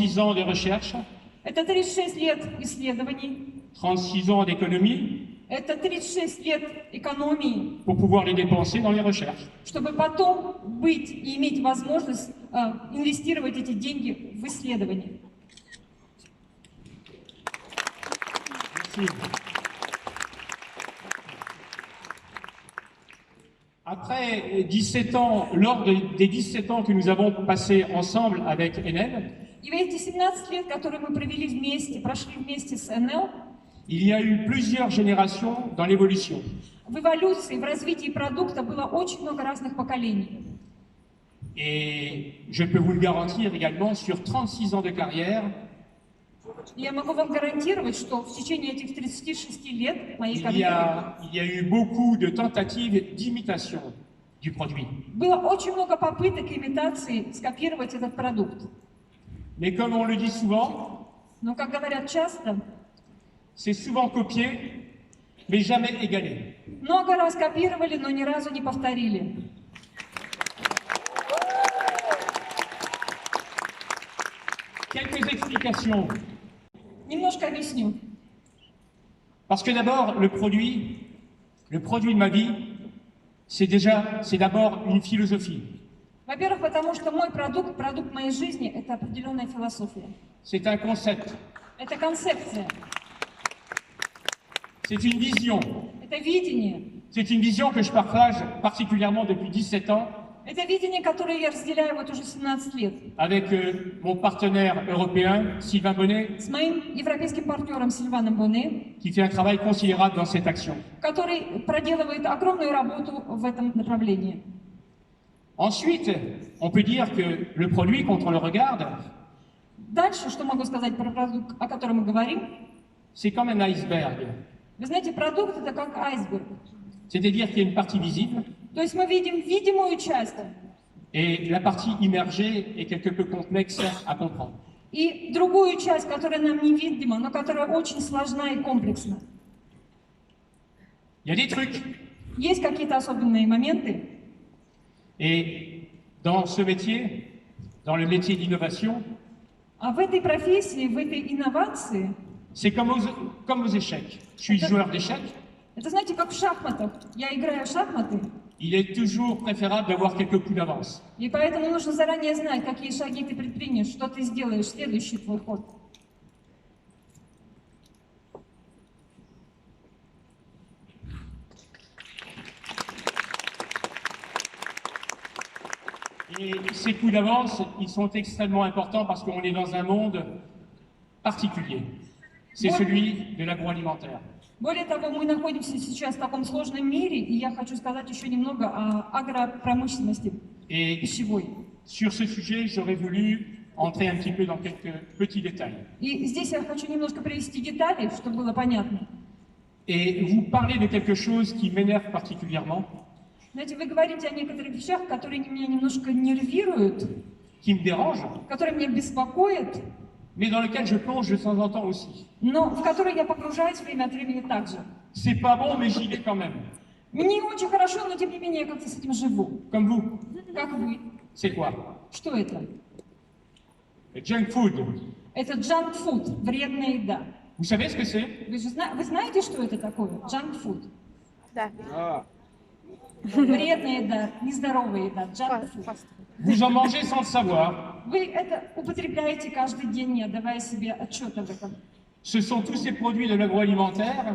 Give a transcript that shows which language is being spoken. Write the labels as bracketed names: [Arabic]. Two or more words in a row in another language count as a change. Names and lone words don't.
[French] 36 ans de recherche, [Russian] Это 36 лет исследований, [French] 36 ans d'économie [Russian] это 36 лет экономии, [French] pour pouvoir les dépenser dans les recherches. [Russian] чтобы потом быть и иметь возможность инвестировать эти деньги в исследования. [French] Merci. Après 17 ans, des 17 ans que nous avons passés ensemble avec Enel, [Russian] И в эти 17 лет, которые мы провели вместе, прошли вместе с НЛ, [French] il y a eu plusieurs générations dans l'évolution. [Russian] в эволюции, в развитии продукта было очень много разных поколений. [French] Et je peux vous le garantir également, sur 36 ans de carrière, [Russian] И я могу вам гарантировать, что в течение этих 36 лет моей [French] il y [Russian] карьеры [French] a eu beaucoup de tentatives d'imitation du produit. [Russian] было очень много попыток имитации скопировать этот продукт. [French] Mais comme on le dit souvent, [Russian] Но, как говорят часто, [French] c'est souvent copié, mais jamais égalé. [Russian] много раз копировали, но ни разу не повторили. [French] Quelques explications. [Russian] Немножко объясню. [French] Parce que d'abord, le produit de ma vie, c'est d'abord une philosophie. [Russian] Во-первых, потому что мой продукт, продукт моей жизни, это определенная философия. [French] C'est un concept, [Russian] Это концепция, [French] c'est une vision. [Russian] это видение. [French] C'est une vision que je partage particulièrement depuis 17 ans [Russian] Это видение, которое я разделяю вот уже 17 лет. [French] avec mon partenaire européen, Sylvain Bonnet, [Russian] С моим европейским партнером Сильваном Боне, [French] qui fait un travail considérable dans cette action. [Russian] который проделывает огромную работу в этом направлении. [French] Ensuite, on peut dire que le produit, quand on le regarde, [Russian] Дальше, что могу сказать про продукт, о котором мы говорим? [French] c'est comme un iceberg. [Russian] Вы знаете, продукт это как айсберг. [French] C'est-à-dire qu'il y a une partie visible [Russian] То есть мы видим видимую часть [French] et la partie immergée est quelque peu complexe à comprendre. [Russian] и другую часть, которая нам невидима, но которая очень сложна и комплексна. [French] Il y a des trucs. [Russian] Есть какие-то особенные моменты, [French] Et dans ce métier, dans le métier d'innovation, [Russian] а в этой профессии, в этой инновации, [French] c'est comme aux échecs. Je suis joueur d'échecs. [Russian] это знаете, как в шахматах. Я играю в шахматы, [French] Il est toujours préférable d'avoir quelques coups d'avance. [Russian] и поэтому нужно заранее знать, какие шаги ты предпримешь, что ты сделаешь, следующий твой ход. [French] Et ces coups d'avance, ils sont extrêmement importants parce qu'on est dans un monde particulier. C'est celui de l'agroalimentaire. [Russian] Более того, мы находимся сейчас в таком сложном мире, и я хочу сказать еще немного о агропромышленности [French] Et [Russian] пищевой. [French] sur ce sujet, j'aurais voulu entrer un petit peu dans quelques petits détails. [Russian] И здесь я хочу немножко привести детали, чтобы было понятно. [French] Et vous parlez de quelque chose qui m'énerve particulièrement, [Russian] Знаете, вы говорите о некоторых вещах, которые меня немножко нервируют, [French] qui me dérange, [Russian] которые меня беспокоят, [French] mais dans lequel je plonge de temps en temps aussi. [Russian] но в которые я погружаюсь время от времени также. [French] C'est pas bon, mais j'y vais quand même. [Russian] Не очень хорошо, но тем не менее я как-то с этим живу. [French] Comme vous. [Russian] Как вы? [French] C'est quoi? [Russian] Что это? [French] Le [English] junk food. [Russian] Это [English] junk food, [Russian] вредная еда. [French] Vous savez ce que c'est? [Russian] Вы знаете, что это такое? [English] Junk food. [Russian] Да. Вредная еда, нездоровая еда, [English] junk food. [French] Vous en mangez sans le savoir. [Russian] Вы это употребляете каждый день, не отдавая себе отчета в этом. [French] Ce sont tous ces produits de l'agroalimentaire